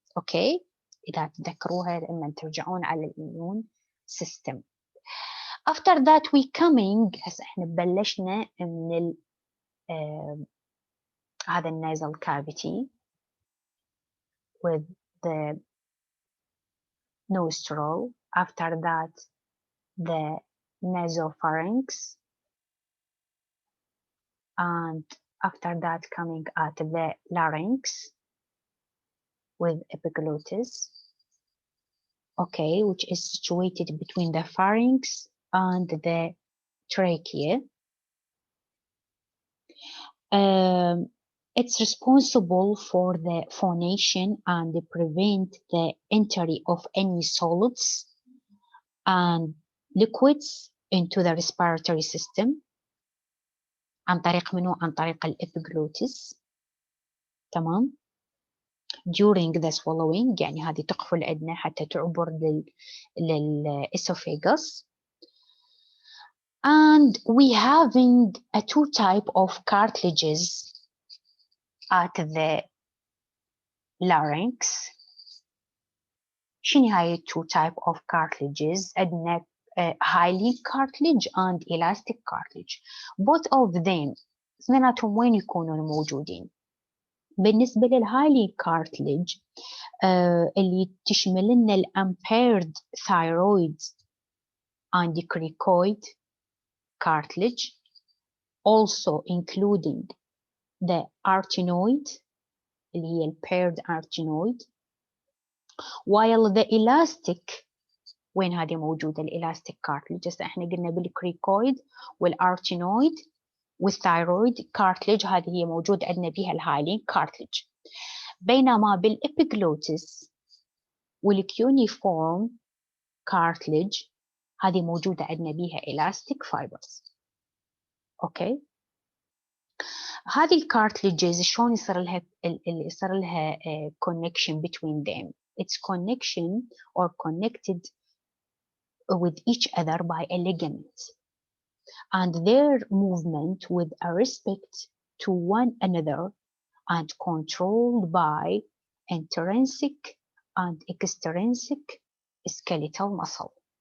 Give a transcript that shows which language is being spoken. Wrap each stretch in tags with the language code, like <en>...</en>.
<ar>اوكي؟ إذا تذكروها لما ترجعون على الإيميون system.</ar> <en>After that we coming</en> <ar>هسه احنا بلشنا من هذا</ar> <en>nasal cavity with the nostril. After that, the nasopharynx, and after that coming at the larynx with epiglottis, okay, which is situated between the pharynx and the trachea. It's responsible for the phonation and prevent the entry of any solids and liquids into the respiratory system</en> <ar>عن طريق منو؟ عن طريق الإبيجلوتس. تمام؟</ar> <en>during the swallowing،</en> <ar>يعني هذه تقفل عندنا حتى تعبر للإسوفيغس.</ar> <en>And we having a two type of cartilages at the larynx.</en> <ar>شنو هاي</ar> <en>two type of cartilages؟</en> <ar>عندنا</ar> <en>hyaline cartilage and elastic cartilage. Both of them</en> <ar>اثنيناتهم وين يكونون موجودين؟ بالنسبة للهايلين</ar> <en>cartilage</en> <ar>اللي تشمل لنا الامبيرد</ar> <en>thyroid and cricoid cartilage, also including the arytenoid</en> <ar>اللي هي</ar> <en>paired arytenoid,</en> <ar>while the elastic وين هذه موجودة الإلاستيك كارتلج؟ هسه احنا قلنا بالكريكويد والأرتينويد والثايرويد كارتلج هذه هي موجود عندنا بها الهايلين كارتلج، بينما بالإبيجلوتس والكيونيفورم كارتلج هذه موجودة عندنا بها إلاستيك فايبرز. أوكي، هذه الكارتلجز شلون يصير لها connection between them؟ It's connection or connected with each other by a ligament, and their movement with a respect to one another and controlled by intrinsic and extrinsic skeletal muscle.</ar>